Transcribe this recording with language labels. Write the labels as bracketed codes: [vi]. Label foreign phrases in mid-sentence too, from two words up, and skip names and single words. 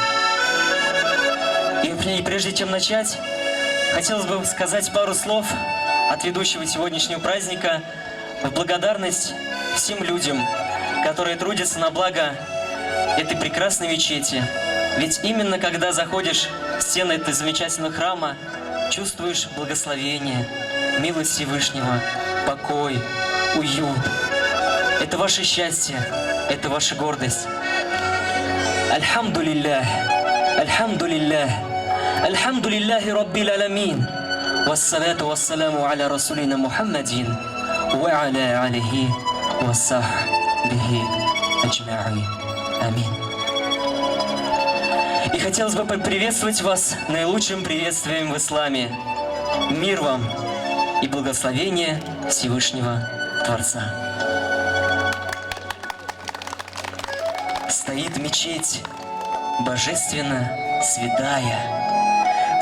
[ru] И прежде чем начать, хотелось бы сказать пару слов от ведущего сегодняшнего праздника в благодарность всем людям, которые трудятся на благо этой прекрасной мечети. Ведь именно когда заходишь в стены этого замечательного храма, чувствуешь благословение, милость Всевышнего, покой, уют. Это ваше счастье, это ваша гордость. [ar] الحمد لله، الحمد لله، الحمد لله رب العالمين. والصلاة والسلام على رسولنا محمد وعلى آله وصحبه أجمعين. [ru] Амин. И хотелось бы поприветствовать вас наилучшим приветствием в исламе. Мир вам и благословение Всевышнего Творца. Стоит мечеть, божественно святая.